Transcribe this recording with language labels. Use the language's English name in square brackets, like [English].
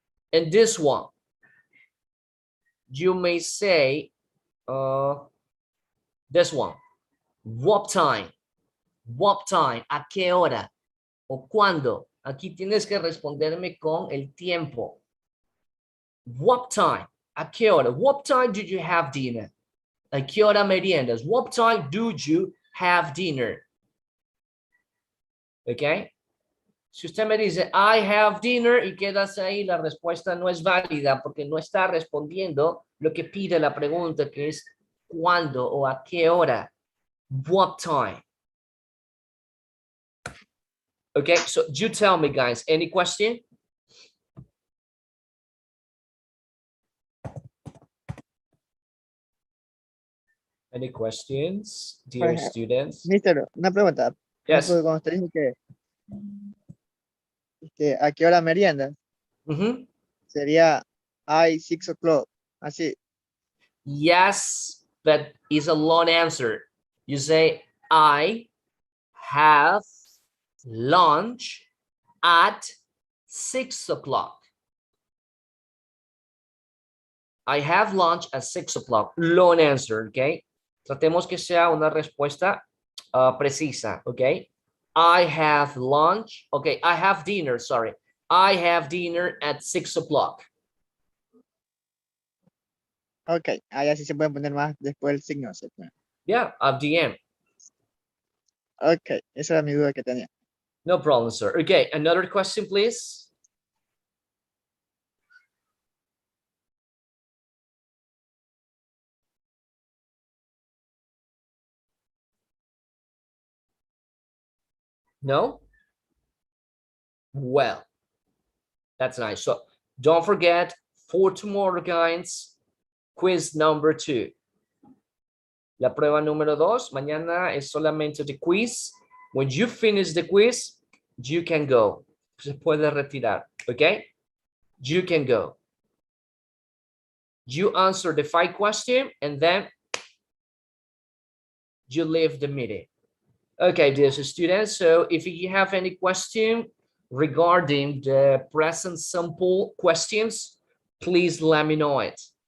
[English] And this one, you may say, this one, what time? What time? [Spanish] ¿A qué hora? ¿O cuándo? Aquí tienes que responderme con el tiempo. [English] What time? [Spanish] ¿A qué hora? [English] What time did you have dinner? [Spanish] ¿A qué hora meriendas? [English] What time do you have dinner? [Spanish] ¿Ok? Si usted me dice, [English] I have dinner, [Spanish] y quedas ahí, la respuesta no es válida porque no está respondiendo lo que pide la pregunta, que es ¿cuándo o a qué hora? [English] What time? Okay, so you tell me, guys, any question? Any questions, dear [Spanish] ejemplo, [English] students? [Spanish] Mister, una pregunta. Por [English] Yes. [Spanish] ejemplo, cuando usted dice que ¿a qué hora merienda? Mhm. Sería [English] I 6 o'clock. [Spanish] Así. [English] Yes, but it's a long answer. You say, I have lunch at 6 o'clock. I have lunch at 6 o'clock. Long answer, okay? [Spanish] Tratemos que sea una respuesta precisa, okay? [English] I have lunch, okay, I have dinner, sorry. I have dinner at 6 o'clock. [Spanish] Ok, ahí así se puede poner más después el signo. ¿Cierto? [English] Yeah, at the end. [Spanish] Ok, esa era mi duda que tenía. [English] No problem, sir. Okay, another question, please. No? Well, that's nice. So don't forget, for tomorrow, guys, quiz number 2. [Spanish] La prueba número 2, mañana es solamente [English] the quiz. When you finish the quiz, you can go. [Spanish] Se puede retirar, [English] okay? You can go. You answer the 5 questions and then you leave the meeting. Okay, dear students, so if you have any question regarding the present simple questions, please let me know it.